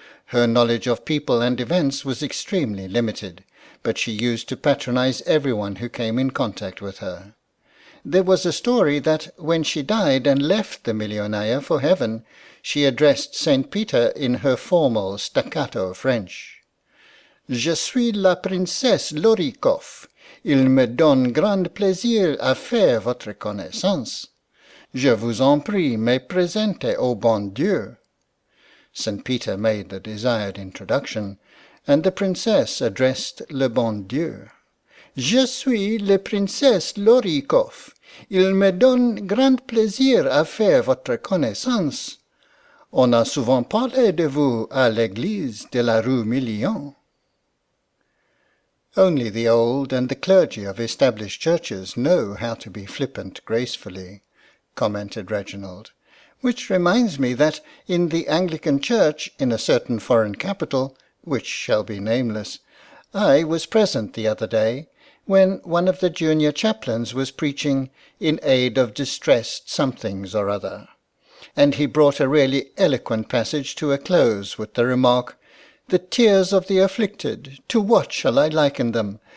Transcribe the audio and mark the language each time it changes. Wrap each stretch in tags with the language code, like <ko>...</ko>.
<en>Her knowledge of people and events was extremely limited, but she used to patronize everyone who came in contact with her. There was a story that when she died and left the Millionaya for heaven, she addressed Saint Peter in her formal staccato French.</en> <fr>'Je suis la princesse Lorikoff. Il me donne grand plaisir à faire votre connaissance. Je vous en prie, me présenter au bon Dieu.'</fr> <en>St. Peter made the desired introduction, and the princess addressed le bon Dieu.</en> <fr>'Je suis la princesse Lorikoff. Il me donne grand plaisir à faire votre connaissance. On a souvent parlé de vous à l'église de la rue Million.'</fr> <en>Only the old and the clergy of established churches know how to be flippant gracefully, commented Reginald. Which reminds me that in the Anglican Church in a certain foreign capital, which shall be nameless, I was present the other day when one of the junior chaplains was preaching in aid of distressed somethings or other, and he brought a really eloquent passage to a close with the remark, 'The tears of the afflicted, to what shall I liken them?</en>